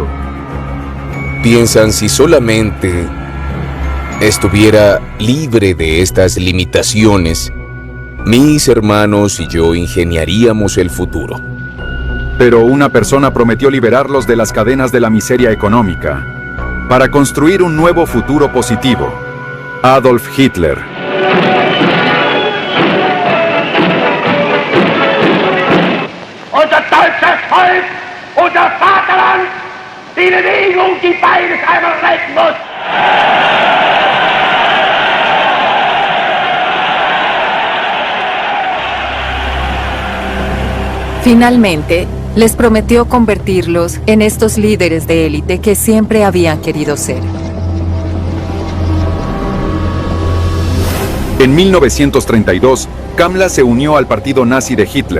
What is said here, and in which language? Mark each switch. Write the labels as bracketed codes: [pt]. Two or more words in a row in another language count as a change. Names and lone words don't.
[es] Piensan si solamente estuviera libre de estas limitaciones, Mis hermanos y yo ingeniaríamos el futuro. Pero una persona prometió liberarlos de las cadenas de la miseria económica para construir un nuevo futuro positivo: Adolf Hitler. [de] Unser deutsches Volk, unser Vaterland, die Bewegung, die beides einmal retten muss. [es] Finalmente, les prometió convertirlos en estos líderes de élite que siempre habían querido ser. En 1932, Kamla se unió al partido nazi de Hitler.